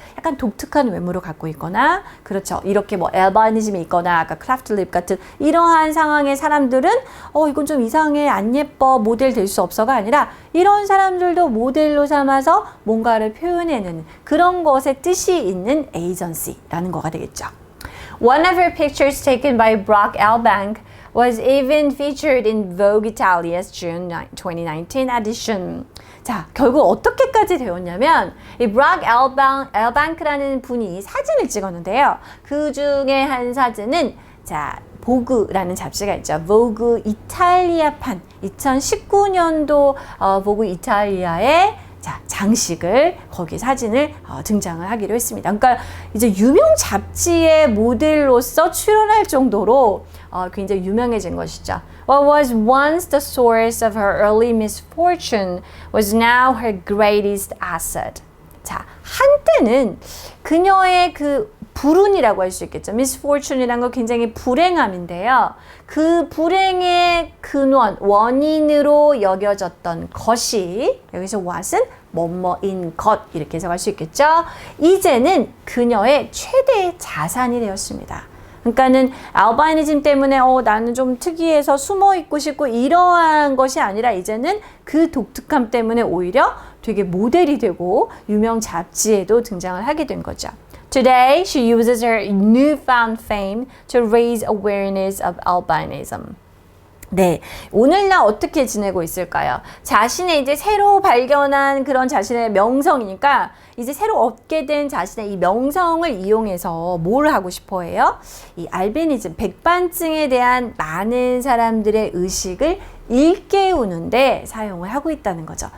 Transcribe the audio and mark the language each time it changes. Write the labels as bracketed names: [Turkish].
[Korean] 약간 독특한 외모를 갖고 있거나 그렇죠. 이렇게 뭐 알바니즘이 있거나 아까 크래프트 립 같은 이러한 상황의 사람들은 이건 좀 이상해 안 예뻐 모델 될 수 없어가 아니라 이런 사람들도 모델로 삼아서 뭔가를 표현해내는 그런 것에 뜻이 있는 에이전시라는 거가 되겠죠. [English] One of her pictures taken by Brock Elbank was even featured in Vogue Italia's June 2019 edition. [Korean] 자, 결국 어떻게까지 되었냐면 이 브락 엘방크라는 분이 사진을 찍었는데요. 그 중에 한 사진은 자, 보그라는 잡지가 있죠. 보그 이탈리아판 2019년도 보그 이탈리아의 자, 장식을 거기 사진을 등장을 하기로 했습니다. 그러니까 이제 유명 잡지의 모델로서 출연할 정도로 굉장히 유명해진 것이죠. [English] What was once the source of her early misfortune was now her greatest asset. [Korean] 자, 한때는 그녀의 그 불운이라고 할 수 있겠죠. misfortune이란 건 굉장히 불행함인데요. 그 불행의 근원, 원인으로 여겨졌던 것이 여기서 what은 뭐뭐인 것 이렇게 해석할 수 있겠죠. 이제는 그녀의 최대의 자산이 되었습니다. 그러니까는 알바이니즘 때문에 나는 좀 특이해서 숨어 있고 싶고 이러한 것이 아니라 이제는 그 독특함 때문에 오히려 되게 모델이 되고 유명 잡지에도 등장을 하게 된 거죠. [English] Today, she uses her newfound fame to raise awareness of albinism. [Korean] 네, 오늘날 어떻게 지내고 있을까요? 자신의 이제 새로 발견한 그런 자신의 명성이니까 이제 새로 얻게 된 자신의 이 명성을 이용해서 뭘 하고 싶어 해요? 이 알비니즘, 백반증에 대한 많은 사람들의 의식을 일깨우는데 사용을 하고 있다는 거죠.